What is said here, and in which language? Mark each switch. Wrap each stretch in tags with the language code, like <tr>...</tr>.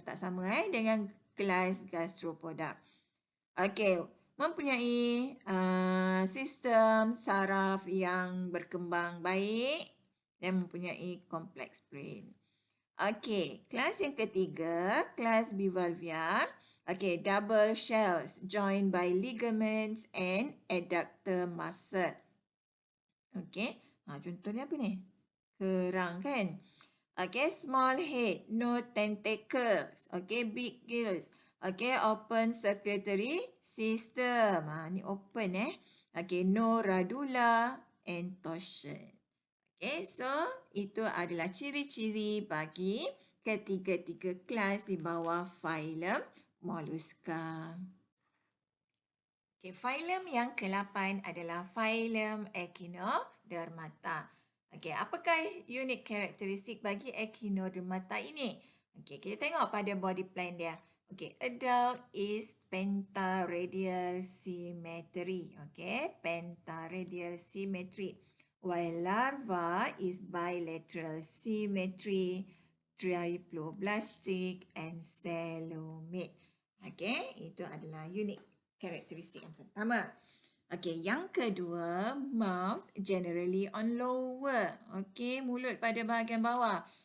<ms>Tak sama dengan kelas Gastropoda. Okey, mempunyai sistem saraf yang berkembang baik dan mempunyai complex brain. Okey, kelas yang ketiga, kelas Bivalvia.</ms> <en>Okey, double shells joined by ligaments and adductor muscle.</en> <ms>Okey, contohnya apa ni? Kerang kan?</ms> <en>Okey, small head, no tentacles. Okey, big gills. Okey, open circulatory system. Ni open Okey, no radula and torsion.</en> <ms>Okay, so itu adalah ciri-ciri bagi ketiga-tiga kelas di bawah phylum Mollusca. Okay, phylum yang ke-8 adalah phylum Echinodermata. Okay, apakah unik karakteristik bagi Echinodermata ini? Okay, kita tengok pada body plan dia.</ms> <en>Okay, adult is pentaradial symmetry. Okay, pentaradial symmetry. While larva is bilateral symmetry, triploblastic and coelomate.</en> <ms>Okey, itu adalah unik karakteristik yang pertama. Okey, yang kedua, mouth generally on lower. Okey, mulut pada bahagian bawah.</ms>